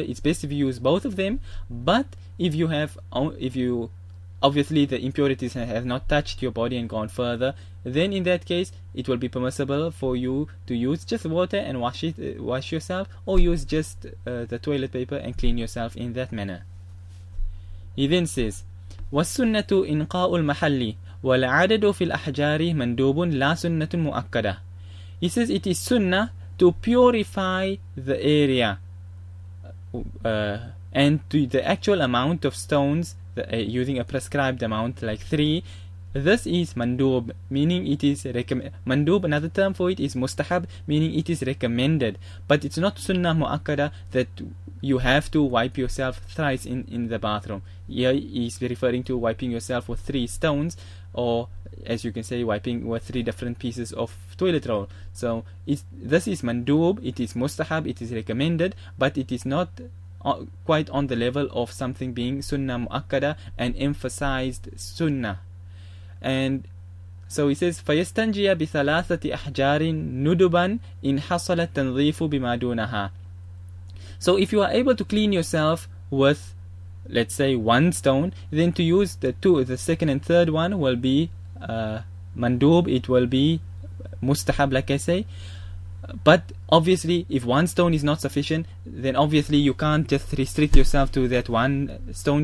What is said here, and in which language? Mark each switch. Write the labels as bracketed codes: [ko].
[en] It's best if you use both of them. But if you obviously the impurities have not touched your body and gone further, then in that case it will be permissible for you to use just water and wash yourself, or use just the toilet paper and clean yourself in that manner. He then says, [ar] وَالسُّنَّةُ إِنْقَاءُ الْمَحَلِّ وَالْعَدَدُ فِي الْأَحْجَارِ مَنْدُوبٌ لَا سُنَّةٌ مُؤَكَّدَةٌ. [en] He says it is sunnah to purify the area and to the actual amount of stones, using a prescribed amount like 3. This is mandub, meaning it is mandub, another term for it is mustahab, meaning it is recommended, but it's not sunnah mu'akkada that you have to wipe yourself thrice in the bathroom. Here he's referring to wiping yourself with 3 stones, or as you can say, wiping with 3 different pieces of toilet roll. So this is mandub, it is mustahab, it is recommended, but it is not quite on the level of something being sunnah mu'akkada and emphasized sunnah. And so he says, [ar] فَيَسْتَنْجِيَ بِثَلَاثَةِ أَحْجَارٍ نُدُبًا إِنْ حَصَلَ التَّنْظِيفُ بِمَا دُونَهَا. [en] So if you are able to clean yourself with, let's say, 1 stone, then to use the second and third one will be mandub, it will be mustahab, like I say. But obviously if 1 stone is not sufficient, then obviously you can't just restrict yourself to that 1 stone.